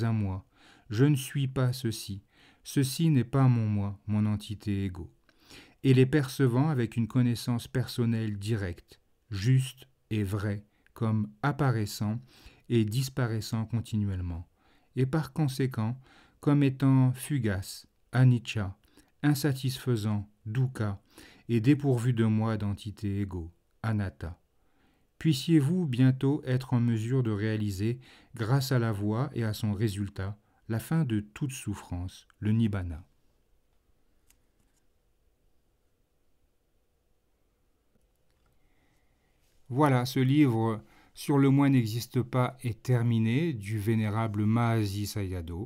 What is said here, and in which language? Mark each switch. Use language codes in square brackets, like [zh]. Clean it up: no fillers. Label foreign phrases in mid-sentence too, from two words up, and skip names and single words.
[fr] à moi », « je ne suis pas ceci »,« ceci n'est pas mon moi, mon entité égo », et les percevant avec une connaissance personnelle directe, juste et vraie, comme apparaissant et disparaissant continuellement, et par conséquent comme étant fugace, anicca, insatisfaisant, dukkha, et dépourvu de moi d'entité égo, anatta. Puissiez-vous bientôt être en mesure de réaliser, grâce à la voie et à son résultat, la fin de toute souffrance, le nibbana. Voilà, ce livre sur le moi n'existe pas est terminé, du vénérable Mahasi Sayadaw.